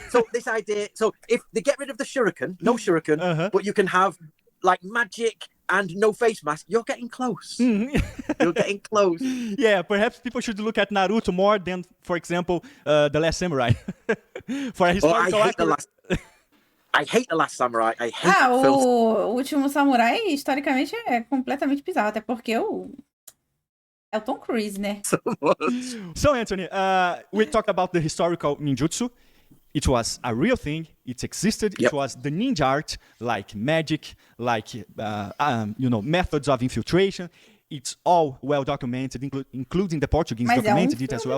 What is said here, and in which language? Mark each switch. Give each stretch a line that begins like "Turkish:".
English: So this idea, so if they get rid of the shuriken, no shuriken, but you can have like magic and no face mask, you're getting close. You're getting close. Yeah, perhaps people should look at Naruto more than, for example, The Last Samurai. For a historical I hate The Last Samurai. I hate films.
Portuguese: O Último Samurai, historicamente, é completamente bizarro, até porque é o Tom Cruise, né?
English: So, Anthony, we talked about the historical ninjutsu. It was a real thing. It existed. Yep. It was the ninja art, like magic, like methods of infiltration. It's all well documented, including the Portuguese documented it as well.